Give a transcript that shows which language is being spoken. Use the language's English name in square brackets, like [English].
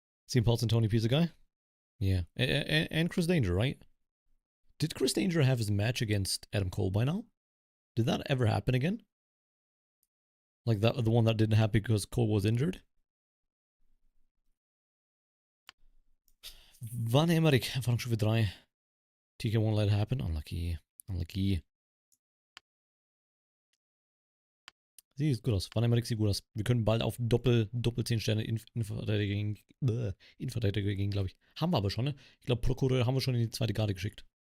[English] CM Pulse and Tony Pizza guy? Yeah. And Chris Danger, right? Did Chris Danger have his match against Adam Cole by now? Did that ever happen again? Like that, the one that didn't happen because Cole was injured? [German] Van Emmerich, Erfahrungsstufe 3. [English] TK won't let it happen. Unlucky. Unlucky. [German] Sieht gut aus. Vanemarik sieht gut aus. Wir können bald auf Doppel 10 Sterne Innenverteidiger gehen, glaube ich. Haben wir aber schon, ne? Ich glaube, Prokureur haben wir schon in die zweite Garde geschickt.